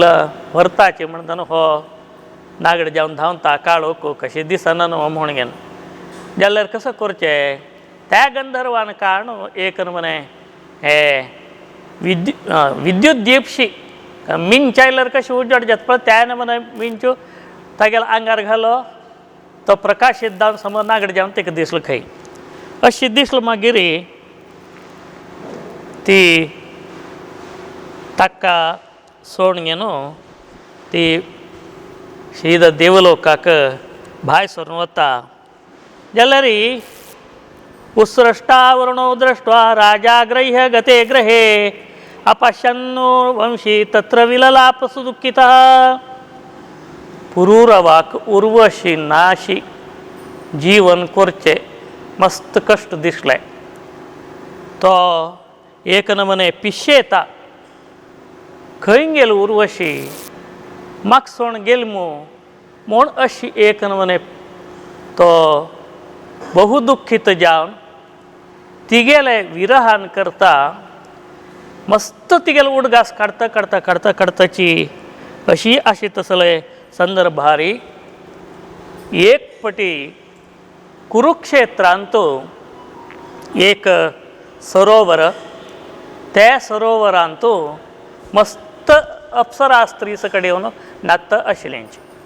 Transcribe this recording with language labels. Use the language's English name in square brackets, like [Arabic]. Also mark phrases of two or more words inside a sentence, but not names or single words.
[Konkani] व्हरताचे म्हणटाना हो नागड जावन धांवता काळोख कशें दिसना न्हू म्हूण घेवन जाल्यार कसं करचें त्या गंधर्वान कारण एक म्हणे हे विद्युत दीपशी मिंच आयल्यार कशें उजवाड जाता पळय त्यान म्हणे मिंचू तागेलो आंगार घालो तो प्रकाशीत जावन समोर नागड जावन ताका दिसलो खंय अशें दिसलो मागीर ती ताका सोडून घेवन ती सीदा देवलोकाक भायर सरून वता जाल्यार [Sanskrit] उत्सृष्टावरणो दृष्ट्वा राजा ग्रह्य गते ग्रहे अपश्यन्नो वंशी तत्र विललाप सुदुःखितः [Konkani] पुरूरवाक उर्वशी नाशी जीवन करचें मस्त कश्ट दिसलें तो एक नमने पिशेता खंय गेल उर्वशी म्हाका सोण गेल म्हूण अशी एक नमने तो बहु दुःखीत जावन तिगेले विरहान करता मस्त तिगेले उडगास काडताची अशी अशी तसले संदर्भारी एक पटी कुरुक्षेत्रांत एक सरोवर त्या सरोवरांत मस्त अप्सरा स्त्री सकಡೆ येऊन नात आशिल्लेंचे